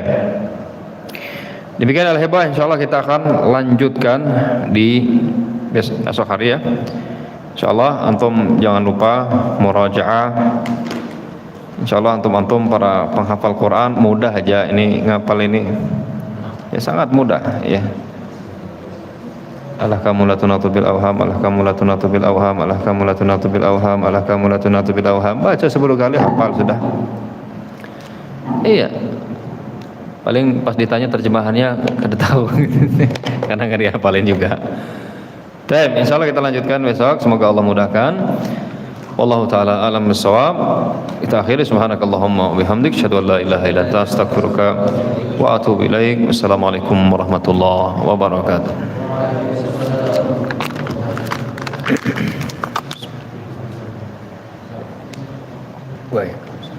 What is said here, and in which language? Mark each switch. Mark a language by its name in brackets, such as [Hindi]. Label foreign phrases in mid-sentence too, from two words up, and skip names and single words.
[Indonesian] Demikian al-hibah, insyaallah kita akan lanjutkan di besok hari ya. Insyaallah antum jangan lupa murajaah. Insyaallah antum para penghafal Quran mudah aja ini ngapal ini. Ya sangat mudah ya. [Arabic] الأحكام لا تناط بالأوهام، الأحكام لا تناط بالأوهام، الأحكام لا تناط بالأوهام، الأحكام لا تناط بالأوهام. [Indonesian] Baca 10 kali hafal sudah. Iya. Paling pas ditanya terjemahannya kada tahu karena enggak dihafalin juga. Baik, insyaallah kita lanjutkan besok. Semoga Allah mudahkan. [Arabic] والله تعالى أعلم بالصواب. [Indonesian] Kita akhiri [Arabic] سبحانك اللهم وبحمدك أشهد أن لا إله إلا أنت أستغفرك وأتوب إليك. والسلام عليكم ورحمة الله وبركاته. [Indonesian] Baik.